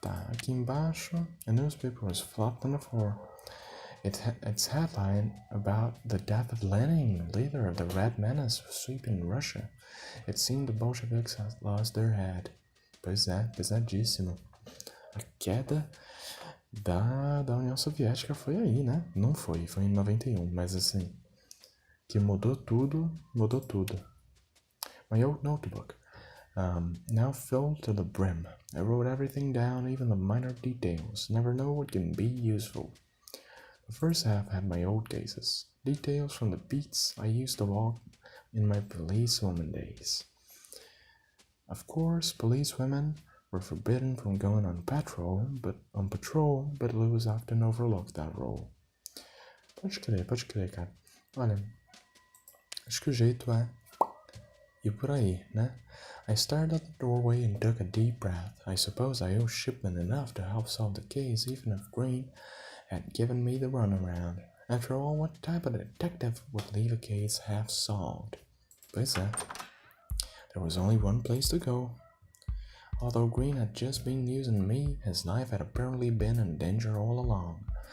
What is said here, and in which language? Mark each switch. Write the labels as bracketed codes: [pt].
[pt] Aqui embaixo, [en] a newspaper was flopped on the floor. Its headline about the death of Lenin, leader of the Red Menace sweeping Russia. It seemed the Bolsheviks had lost their head. [pt] Pois é, pesadíssimo. A queda da União Soviética foi aí, né? Não foi em 91, mas assim, que mudou tudo. [en] My old notebook, now filled to the brim. I wrote everything down, even the minor details. Never know what can be useful. The first half had my old cases, details from the beats I used to walk in my policewoman days. Of course, policewomen were forbidden from going on patrol, but Lewis often overlooked that role. [pt] Pode crer, cara. Olha, acho que o jeito é ir por aí, né? [en] I stared at the doorway and took a deep breath. I suppose I owe Shipman enough to help solve the case, even if Green had given me the runaround. After all, what type of detective would leave a case half solved? [pt] Pois é. [en] There was only one place to go. Although Green had just been using me, his life had apparently been in danger all along.